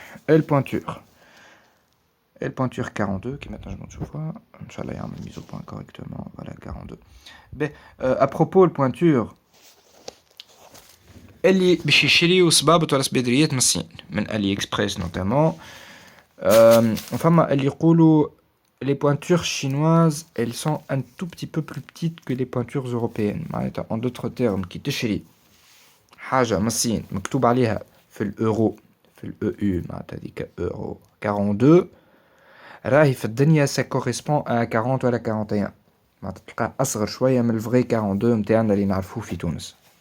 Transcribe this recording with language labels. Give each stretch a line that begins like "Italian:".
Arabic: البوانتور 42 كيما تنجمو تشوفوها ان شاء الله يعمل
French: ميزو بوان كوريكتومون.
Arabic: فوالا 42. باهي ابروبو البوانتور اللي باش يشريو صبابط ولا سبيدريات من الصين من الي اكسبريس نوتامون. فما اللي يقولوا
French: les pointures chinoises elles sont un tout petit peu plus petites que les pointures européennes.
Arabic: معناتها
French: en d'autres termes
Arabic: كي تشري حاجة من الصين مكتوب عليها في الأورو في الأو يو معناتها هذيك أورو 42 راهي في الدنيا
French: ça correspond à 40
Arabic: ولا 41 معناتها تلقاه أصغر شوية من الفغي 42 متاعنا اللي نعرفوه في تونس.